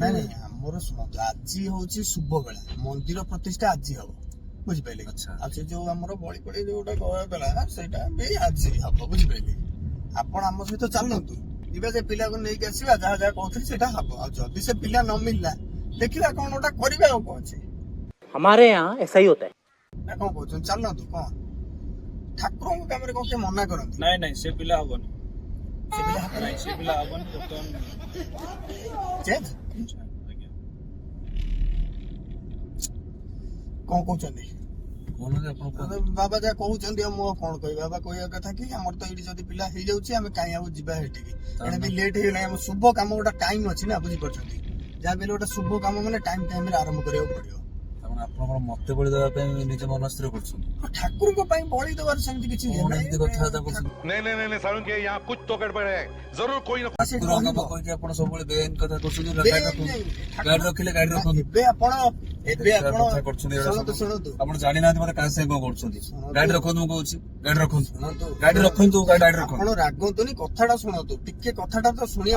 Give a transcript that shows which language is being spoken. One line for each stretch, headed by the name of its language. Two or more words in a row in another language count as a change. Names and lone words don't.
Odia: ନାଇଁ ନାଇଁ, ଆମର ଶୁଣନ୍ତୁ, ଆଜି ହଉଛି ଶୁଭ ବେଳା, ମନ୍ଦିର ପ୍ରତିଷ୍ଠା ଆଜି ହବ, ବୁଝିପାରିଲେ? ଆଚ୍ଛା। ଆଉ ସେ ଯୋଉ ଆମର ବଳି ପଡି ଯୋଉଟା କହିଲା ସେଇଟା ବି ଆଜି ହବ, ବୁଝିପାରିଲେ? ଆପଣ ଆମ ସହିତ ଚାଲନ୍ତୁ, ଯିବା ସେ ପିଲାକୁ ନେଇକି ଆସିବା, ଯାହା ଯାହା କହୁଥିଲି ସେଇଟା ହବ। ଆଉ ଯଦି ସେ ପିଲା ନ ମିଳିଲା, ଦେଖିବା କଣ ଗୋଟେ କରିବା। ଆଉ କଣ ଅଛି?
Hindi: हमारे यहाँ ऐसा ही होता है।
Odia: ନା କଣ କହୁଛନ୍ତି? ଚାଲନ୍ତୁ। କଣ ଠାକୁରଙ୍କ କାମରେ କଣ କିଏ ମନା କରନ୍ତି? ନାଇଁ ନାଇଁ, ସେ ପିଲା ହବନି। ସେ ପିଲା ହବ ନାଇଁ, ସେ ପିଲା ହବନି ବର୍ତ୍ତମାନ। ଚେଞ୍ଜ। ଆଜ୍ଞା। କଣ କହୁଛନ୍ତି? କହୁନାହାନ୍ତି ଆପଣ କୁହନ୍ତୁ। ବାବା ଯାହା କହୁଛନ୍ତି, ଆଉ ମୁଁ ଆଉ କଣ କହିବି? ବାବା କହିବା କଥା କି ଆମର ତ ଏଇଠି ଯଦି ପିଲା ହେଇଯାଉଛି, ଆମେ କାହିଁ ଆଉ ଯିବା ସେଠିକି? ଏଣେ ବି ଲେଟ୍ ହେଇଗଲାଣି। ଆମ ଶୁଭ କାମ ଗୋଟେ ଟାଇମ ଅଛି ନା, ବୁଝିପାରୁଛନ୍ତି? ଯାହା ବି ହେଲେ ଗୋଟେ ଶୁଭ କାମ ମାନେ ଟାଇମରେ ଆରମ୍ଭ କରିବାକୁ ପଡିବ। ଆପଣ କଣ ମତେ ବଳି ଦେବା ପାଇଁ ନିଜ ମନ ସ୍ଥିର କରୁଛନ୍ତି? ଆଉ ଠାକୁରଙ୍କ ପାଇଁ ବଳି ଦେବାର ସେମିତି କିଛି ଇଏ କଣ ନାହିଁ। ଏମିତି କଥାବାର୍ତ୍ତା କରୁଛନ୍ତି?
Hindi: नहीं नहीं नहीं सारुण के यहाँ कुछ तो गड़बड़ है जरूर कोई ना
Odia: ସେ ଠାକୁରଙ୍କ ରହିବ। କାମ କହିକି ଆପଣ ସବୁବେଳେ ବେଆଇନ କଥା କରୁଛନ୍ତି। ବେଆଇନ ଗାଡି ରଖନ୍ତୁ, ନାହିଁ। ଗାଡି ରଖିଲେ ଗାଡି ରଖନ୍ତୁ। ଏବେ ଆପଣ କଥା କରୁଛନ୍ତି ଏଗୁଡା ଶୁଣନ୍ତୁ ସବୁ। ଶୁଣନ୍ତୁ ଆପଣ ଜାଣିନାହାନ୍ତି ମତେ କାହା ସାଙ୍ଗେ କଣ କରୁଛନ୍ତି। ଶୁଣନ୍ତୁ। ଗାଡି ରଖନ୍ତୁ, ମୁଁ କହୁଛି ଗାଡି ରଖନ୍ତୁ, ଶୁଣନ୍ତୁ ଗାଡି ରଖନ୍ତୁ, ଗାଡି ରଖନ୍ତୁ। ଆପଣ ରାଗନ୍ତୁନି, କଥାଟା ଶୁଣନ୍ତୁ, ଟିକେ କଥାଟା ତ ଶୁଣିବାକୁ